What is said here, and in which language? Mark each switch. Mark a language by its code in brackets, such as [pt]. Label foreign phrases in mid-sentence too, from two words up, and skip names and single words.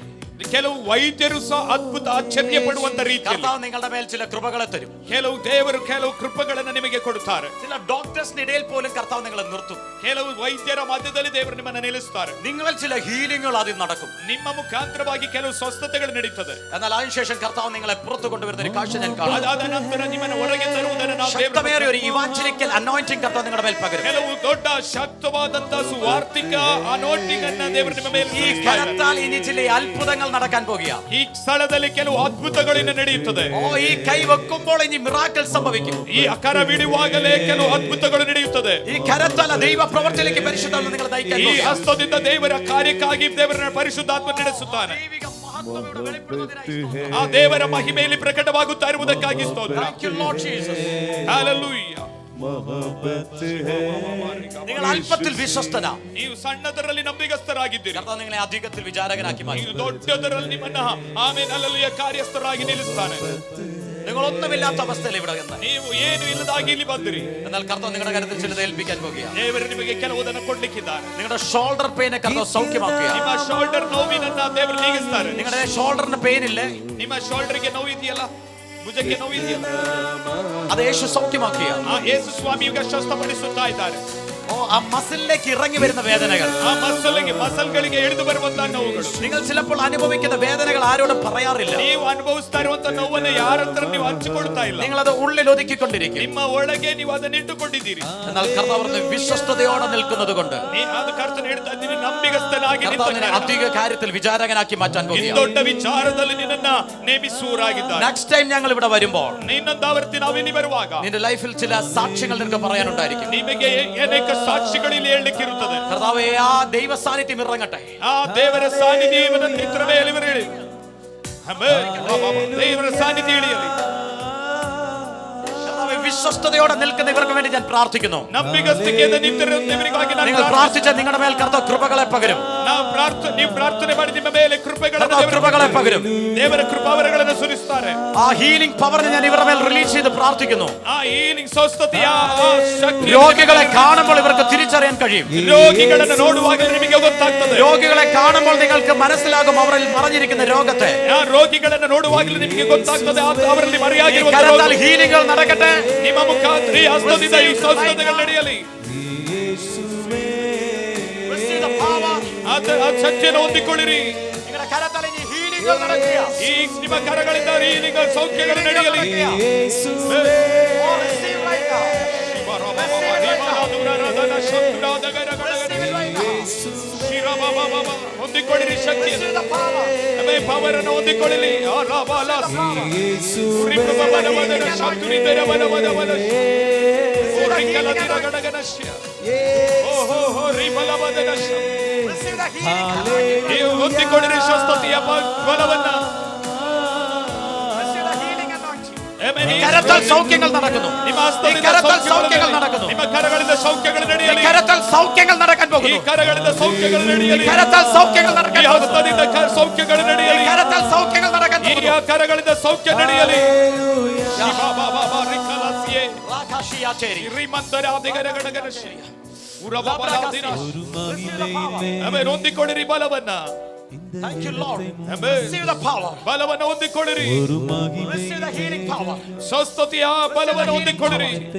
[kn] ಕೆಲವು ವೈದ್ಯರು ಸಹ ಅದ್ಭುತ ಆಶ್ಚರ್ಯ ಪಡುವಂತ ರೀತಿಯಲ್ಲಿ [ml] കർത്താവ് നിങ്ങളുടെ മേൽ ചില കൃപകളെ തരും. [kn] ಕೆಲವು ದೇವರು ಕೆಲವು ಕೃಪೆಗಳನ್ನು ನಿಮಗೆ ಕೊಡುತ್ತಾರೆ. [ml] ചില ഡോക്ടേഴ്സിന്റെ ഇടയിൽ പോലും കർത്താവ് നിങ്ങളെ നിർത്തും. [kn] ಕೆಲವು ವೈದ್ಯರ ಮಧ್ಯದಲ್ಲಿ ದೇವರು ನಿಮ್ಮನ್ನು ನಿಲ್ಲಿಸುತ್ತಾರೆ. [ml] നിങ്ങളിൽ ചില ഹീലിംഗുകൾ ആദ്യം നടക്കും. [kn] ನಿಮ್ಮ ಮುಖಾಂತರವಾಗಿ ಕೆಲವು ಸ್ವಸ್ಥತೆಗಳು ನಡೀತದೆ. [ml] എന്നാൽ അതിനുശേഷം കർത്താവ് നിങ്ങളെ പുറത്തു കൊണ്ടുവരുന്ന ഒരു കാഴ്ച ഞാൻ കാണും. [kn] ಅದಾದ ನಂತರ ನಿಮ್ಮನ್ನು ಹೊರಗೆ ತರುವುದನ್ನು ನಾವು [ml] ശക്തമേറിയ ഒരു [en] evangelical anointing [ml] കർത്താവ് നിങ്ങളുടെ മേൽ പകരും. [kn] ಕೆಲವು ದೊಡ್ಡ ಶಕ್ತವಾದಂತಹ ಸುವಾರ್ತಿಕ ಅನೋಯಿಂಟಿಂಗ್ ಅನ್ನು ದೇವರು ನಿಮ್ಮ ಮೇಲೆ [ml] ഈ കരത്താൽ ഇനി ചില അത്ഭുതങ്ങൾ നടക്കാൻ പോകുകയാണ്. [kn] ಈ ಸ್ಥಳದಲ್ಲಿ ಕೆಲವು ಅದ್ಭುತಗಳಿಂದ ನಡೆಯುತ್ತದೆ. [ml] ഈ കൈ വെക്കുമ്പോൾ ഇനി മിറാക്കിൾ സംഭവിക്കും. [kn] ಈ ಕರ ಬಿಡುವಾಗಲೇ ಕೆಲವು ಅದ್ಭುತಗಳು ನಡೆಯುತ್ತದೆ. [ml] ഈ കരത്താൽ ദൈവ പ്രവർത്തിയിലേക്ക് പരിശുദ്ധാത്മ നിങ്ങളെ നയിക്കാൻ [kn] ಈ [ml] പോകുകയാണ്. [kn] ಹಸ್ತದಿಂದ ದೇವರ ಕಾರ್ಯಕ್ಕಾಗಿ ದೇವರ ಪರಿಶುದ್ಧಾತ್ಮ ನಡೆಸುತ್ತಾನೆ. ಆ ದೇವರ ಮಹಿಮೆಯಲ್ಲಿ ಪ್ರಕಟವಾಗುತ್ತಾ ಇರುವುದಕ್ಕಾಗಿ ಸ್ತೋತ್ರ. [en] Thank you, Lord Jesus. Hallelujah. [ml] നിങ്ങൾ അല്പത്തിൽ വിശ്വസ്തന, [kn] ನೀವು ಸಣ್ಣದರಲ್ಲಿ ನಂಬಿಗಸ್ತರಾಗಿದ್ದೀರಿ. [ml] കർത്താവ് നിങ്ങളെ അധികത്തിൽ വിചാരകനാക്കി [kn] ನೀವು [ml] മാറ്റും. [kn] ದೊಡ್ಡದರಲ್ಲಿ ನಿಮ್ಮನ್ನ ಆಮೇಲೆ ಹಲ್ಲೆಲೂಯಾ ಕಾರ್ಯಸ್ಥರಾಗಿ ನಿಲ್ಲಿಸ್ತಾನೆ. [ml] നിങ്ങൾ ഒന്നുമില്ലാത്ത അവസ്ഥയിൽ ഇവിടെ നിന്ന്, [kn] ನೀವು ಏನು ಇಲ್ಲದಾಗಿ ಇಲ್ಲಿ ಬಂದಿರಿ. [ml] എന്നാൽ കർത്താവ് നിങ്ങളുടെ കരത്തിൽ ചിലത് ഏൽപ്പിക്കാൻ പോകുകയാണ്. [kn] ದೇವರು ನಿಮಗೆ ಕೆಲವುದನ್ನು ಕೊಡ್ಲಿಕ್ಕಿದ್ದಾರೆ. [ml] നിങ്ങളുടെ [en] shoulder pain [ml] കർത്താവ് സൗഖ്യമാക്കുകയാണ്. [kn] ನಿಮ್ಮ ಶೋಲ್ಡರ್ ನೋವಿನನ್ನ ದೇವರು ನೀಗಿಸ್ತಾರೆ. [ml] നിങ്ങളുടെ [en] shoulder pain [ml] ഇല്ലേ? [kn] ನಿಮ್ಮ ಶೋಲ್ಡರ್ಗೆ ನೋವು ಇದೆಯಲ್ಲ, ಭುಜಕ್ಕೆ ನೋವು ಇದೆಯಲ್ಲ, [ml] അത് യേശു സൗഖ്യമാക്കുകയാണ്. [kn] ಆ ಯೇಸು ಸ್ವಾಮಿ ಈಗ ಸ್ವಸ್ಥಪಡಿಸುತ್ತಾ ಇದ್ದಾರೆ. [ml] ആ മസിലിലേക്ക് ഇറങ്ങി വരുന്ന വേദനകൾ, [kn] ಆ ಮಸಲ್ಗಳಿಗೆ ಇಳಿದು ಬರುವಂತಹ ನೋವುಗಳು, [ml] നിങ്ങൾ ചിലപ്പോൾ അനുഭവിക്കുന്ന വേദനകൾ ആരോടും പറയാറില്ല. [kn] ನೀವು ಅನುಭವಿಸ್ತಾ ಇರುವಂತಹ ನೋವನ್ನು ಯಾರ ಹತ್ರ ನೀವು ಹಂಚಿಕೊಳ್ತಾ ಇಲ್ಲ. [ml] നിങ്ങൾ അത് ഉള്ളിൽ ഒതുക്കിക്കൊണ്ടിരിക്കും. [kn] ನಿಮ್ಮ ಒಳಗೆ ನೀವು ಅದನ್ನ ಇಟ್ಟುಕೊಂಡಿದ್ದೀರಿ. [ml] എന്നാൽ കർത്താവ് പറഞ്ഞ വിശ്വസ്തയോടെ നിൽക്കുന്നത് കൊണ്ട് [kn] ಅದು ಕರ್ತನ ಹೇಳ್ತಾ ಇದ್ದೀನಿ, ನಂಬಿಗಸ್ತನಾಗಿ [ml] കർത്താവിനെ അധിക കാര്യത്തിൽ വിചാരകനാക്കി മാറ്റാൻ [kn] ಈ [ml] പോകുകയാണ്. [kn] ದೊಡ್ಡ ವಿಚಾರದಲ್ಲಿ ನಿನ್ನನ್ನ ನೇಮಿಸುವರಾಗಿದ್ದಾರೆ. [en] next time [ml] ഞങ്ങൾ ഇവിടെ വരുമ്പോൾ [kn] ಇನ್ನೊಂದಾವರ್ತಿ ನಾವಿಲ್ಲಿ ಬರುವಾಗ [ml] നിന്റെ ലൈഫിൽ ചില സാക്ഷ്യങ്ങൾ നിനക്ക് പറയാനുണ്ടായിരിക്കും. [kn] ನಿಮಗೆ ಅನೇಕ ಸಾಕ್ಷಿಗಳಲ್ಲಿ ಹೇಳಲಿಕ್ಕಿರುತ್ತದೆ. [ml] കർത്താവേ, ആ ദൈവ സാന്നിധ്യം ഇറങ്ങട്ടെ. [kn] ಆ ದೇವರ ಸಾನ್ನಿಧ್ಯ ಇವನ ಇತರ ಮೇಲೆ ಇರಲಿ. ದೇವರ ಸಾನ್ನಿಧ್ಯ ಇಳಿಯಲಿ. [ml] കർത്താവേ, വിശ്വസ്തയോടെ നിൽക്കുന്ന ഇവർക്ക് വേണ്ടി ഞാൻ പ്രാർത്ഥിക്കുന്നു. [kn] ನಂಬಿಗಸ್ತಿಕೆಯಿಂದ ನಿಂತಿರುವವರಿಗಾಗಿ ನಾನು [ml] നിങ്ങൾ പ്രാർത്ഥിച്ച നിങ്ങളുടെ മേൽ കർത്താവ് കൃപകളെ പകരും. [kn] ನೀವು ಪ್ರಾರ್ಥನೆ ಮಾಡಿ ನಿಮ್ಮ ಮೇಲೆ [ml] കൃപകളെ പകരും. [kn] ದೇವರ ಕೃಪಾವರಗಳನ್ನು ಸುರಿಸುತ್ತಾರೆ. [ml] ആ [en] healing power [ml] ഞാൻ ഇവരുടെ മേൽ റിലീസ് ചെയ്ത് പ്രാർത്ഥിക്കുന്നു. [kn] ಆ ಹೀಲಿಂಗ್ ಸ್ವಸ್ಥತೆಯ ಶಕ್ತಿ [ml] രോഗികളെ കാണുമ്പോൾ ഇവർക്ക് തിരിച്ചറിയാൻ കഴിയും. [kn] രോഗിಗಳನ್ನು ನೋಡುವಾಗ ನಿಮಗೆ ಗೊತ್ತಾಗ್ತದೆ. [ml] രോഗികളെ കാണുമ്പോൾ നിങ്ങൾക്ക് മനസ്സിലാകും അവരിൽ മറഞ്ഞിരിക്കുന്ന രോഗത്തെ. [kn] ಆ ರೋಗಿಗಳನ್ನು ನೋಡುವಾಗಲೇ ನಿಮಗೆ ಗೊತ್ತಾಗ್ತದೆ ಅವರಲ್ಲಿ ಮರೆಯಾಗಿರುವ [ml] കരത്താൽ ഹീലിംഗുകൾ നടക്കട്ടെ. [kn] ನಿಮ್ಮ ಮುಖಾಂತರ ಈ ಹಸ್ತದಿಂದ ಈ ಸ್ವಸ್ಥತೆಗಳು ನಡೆಯಲಿ. ಆ ಶಕ್ತಿಯನ್ನು ಹೊಂದಿಕೊಳ್ಳಿರಿ. [ml] നിങ്ങളുടെ കരത്താൽ ഇനി ഹീലിംഗുകൾ നടക്കുക. [kn] ಈ ನಿಮ್ಮ ಕರಗಳಿಂದ ಹೀಲಿಂಗ್ ಸೌಖ್ಯಗಳು ನಡೆಯಲಿ. ಹೊಂದಿಕೊಳ್ಳಿರಿ ಶಕ್ತಿಯನ್ನು, ಪವರನ್ನು ಹೊಂದಿಕೊಳ್ಳಲಿ. ಹೊಂದಿಕೊಳ್ಳಿರಿ ಸ್ವಸ್ಥತೆಯ ಬಲವನ್ನ. [ml] കരത്താൽ സൗഖ്യങ്ങൾ നടക്കുന്നു. [kn] ನಿಮ್ಮ ಹಸ್ತದಿಂದ [ml] കരത്താൽ സൗഖ്യങ്ങൾ നടക്കുന്നു. [kn] ನಿಮ್ಮ ಕರಗಳಿಂದ ಸೌಖ್ಯಗಳು ನಡೆಯಲಿ. [ml] കരത്താൽ സൗഖ്യങ്ങൾ നടക്കാൻ [kn] ಈ [ml] പോകുന്നു. [kn] ಕರಗಳಿಂದ ಸೌಖ್ಯಗಳು ನಡೆಯಲಿ. [ml] കരത്താൽ സൗഖ്യങ്ങൾ നടക്കാൻ [kn] ಈ [ml] പോകുന്നു. [kn] ಹಸ್ತದಿಂದ ಸೌಖ್ಯಗಳು ನಡೆಯಲಿ. [ml] കരത്താൽ സൗഖ്യങ്ങൾ നടക്കാൻ [kn] ಈ [ml] പോകുന്നു. [kn] ಕರಗಳಿಂದ ಸೌಖ್ಯ ನಡೆಯಲಿ. ಹೊಂದಿಕೊಳ್ಳಿರಿ ಬಲವನ್ನ. [en] Thank you, Lord. Receive the power. [kn] ಬಲವನ್ನು ಹೊಂದಿಕೊಳ್ಳಿರಿ. [en] Receive the healing power. [kn] ಸ್ವಸ್ಥತೆಯ ಬಲವನ್ನು ಹೊಂದಿಕೊಳ್ಳಿರಿ.